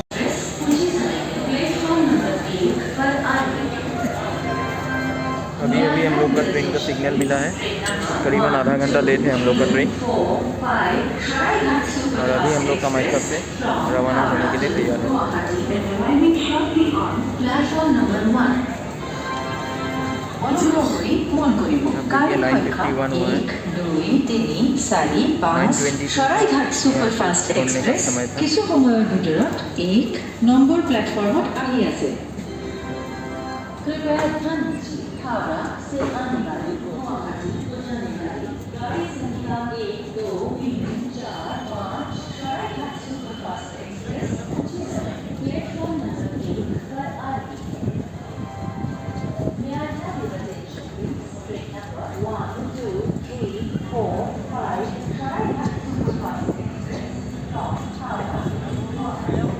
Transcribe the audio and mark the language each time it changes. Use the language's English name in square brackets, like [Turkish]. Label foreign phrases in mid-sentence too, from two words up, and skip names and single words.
[Hindi] अभी अभी हम लोग का ट्रेन का सिग्नल मिला है, करीबन आधा घंटा लेट है हम लोग का ट्रेन। और अभी हम लोग कामाख्या से रवाना होने के लिए तैयार है। কারেক্ট 9:51 हुआ है। [Assamese] 2, 3, 4, 5 শৰাইঘাট ছুপাৰফাষ্ট এক্সপ্ৰেছ কিছু সময়ৰ ভিতৰত 1 নম্বৰ প্লেটফৰ্মত আহি আছে। [Hindi] कृपया ध्यान दीजिए, हावड़ा से आने वाली गुवाहाटी को जाने वाली गाड़ी संख्या 1, 2, 3, 4, 5 शराइघाट सुपरफास्ट एक्सप्रेस प्लेटफॉर्म नंबर 1 पर आ रही है। [English] May I have your attention, please? Train number 1, 2, 3, 4, 5 शराइघाट सुपरफास्ट एक्सप्रेस from Howrah to Guwahati।